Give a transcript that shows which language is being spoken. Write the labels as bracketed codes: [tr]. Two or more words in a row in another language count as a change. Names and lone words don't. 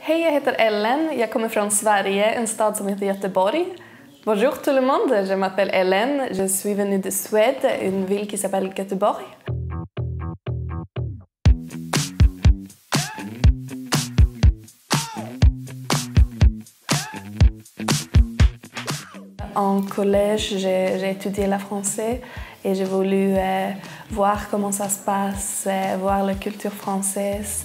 [sv] Hej, jag heter Ellen. Jag kommer från Sverige, en stad som heter Göteborg. [fr] Bonjour tout le monde, je m'appelle Ellen. Je suis venue de Suède, une ville qui s'appelle Göteborg. En collège, j'ai étudié le français et j'ai voulu voir comment ça se passe, voir la culture française.